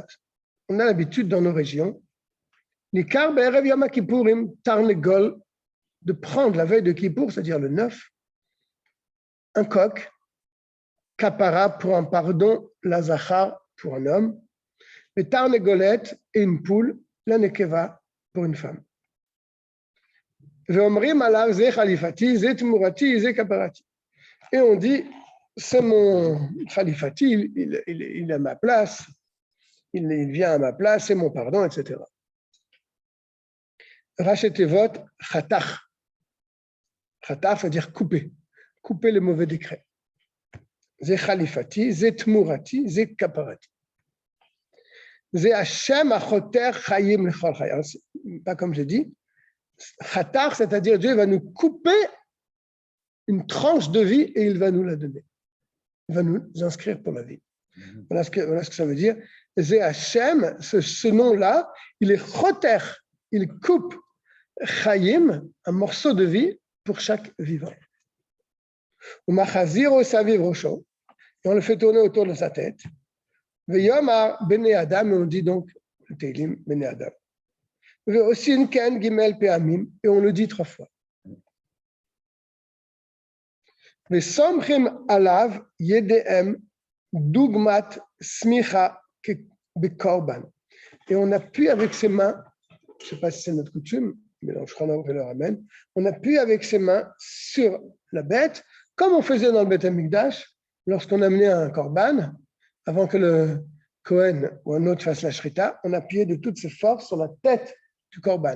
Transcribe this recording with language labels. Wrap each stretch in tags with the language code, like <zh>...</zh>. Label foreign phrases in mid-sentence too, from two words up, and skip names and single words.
<fr>On a l'habitude dans nos régions,</fr> <he>עיקר בערב יום כיפורים, תרנגול,</he> <fr>de prendre la veille de Kippour, c'est-à-dire le 9, un coq, Kapara pour un pardon, la Zachar pour un homme, et Tarnegolette et une poule, la Nekeva pour une femme.</fr> <he>ואומרים עליו זה חליפתי, זו תמורתי, זו כפרתי.</he> <fr>Et on dit, c'est mon Khalifati, il a ma place. Il vient à ma place, c'est mon pardon, etc.</fr> <he>Rachetevot, chatach.</he> <fr>Chatach veut dire couper. Couper les mauvais décrets.</fr> <he>זה חליפתי, זו תמורתי, זו כפרתי. זה השם חותך חיים לכל חיים.</he> <fr>Pas comme j'ai dit. Chatach, c'est-à-dire Dieu va nous couper une tranche de vie et il va nous la donner. Il va nous inscrire pour la vie. Voilà ce que ça veut dire. Zé Hashem, ce nom-là, il est choter, il coupe chayim, un morceau de vie pour chaque vivant.</fr> <he>ומחזירו סביב ראשו,</he> <fr>et on le fait tourner autour de sa tête.</fr> <he>ויאמר בני אדם,</he> <fr>et on dit donc le Teilim</fr> <he>בני אדם. ועושין כן ג׳ פעמים,</he> <fr>et on le dit 3 fois.</fr> <he>וסומכים עליו ידיים דוגמת סמיכה בקרבן.</he> <fr>Et on appuie avec ses mains, je ne sais pas si c'est notre coutume, mais je crois qu'on le ramène, on appuie avec ses mains sur la bête, comme on faisait dans le Beth Amikdash, lorsqu'on amenait un korban, avant que le Kohen ou un autre fasse la shrita, on appuyait de toutes ses forces sur la tête du korban.</fr>